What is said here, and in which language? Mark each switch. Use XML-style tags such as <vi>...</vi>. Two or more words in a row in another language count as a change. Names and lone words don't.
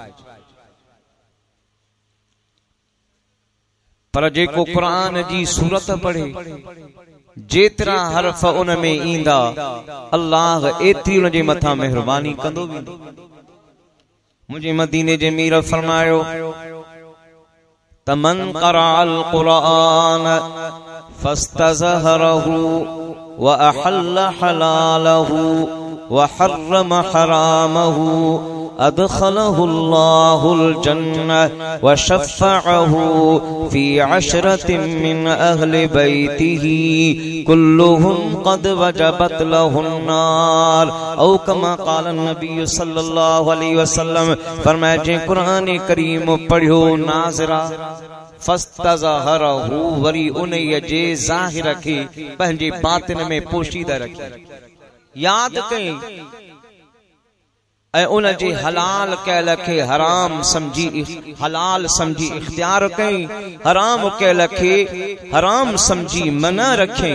<sd>पर जेको कुरान जी सूरत पढ़े जेतरा हरफ उन में ईंदा अल्लाह एतरी उन जे मथा मेहरबानी कंदो वेंदो। मुझे मदीने जे मीर फरमायो तमन</sd> <ar>قرأ القرآن فاستظهره وأحل حلاله وحرم حرامه أدخله الله الجنة وشفعه في عشرة من أهل بيته كلهم قد وجبت لهم النار أو كما قال نبي صلى الله عليه وسلم.</ar> <sd>फरमाया जे कुरान करीम पढ़ियो नाज़रा फस्तज़हरहु वरी उन जे ज़ाहिर खे पंहिंजे बातिन में पोशीदा रखी याद कई ऐं उन जे हलाल कयल खे हराम समझी हलाल समझी इख्तियार कई, हराम कयल खे हराम समझी मना रखई।</sd>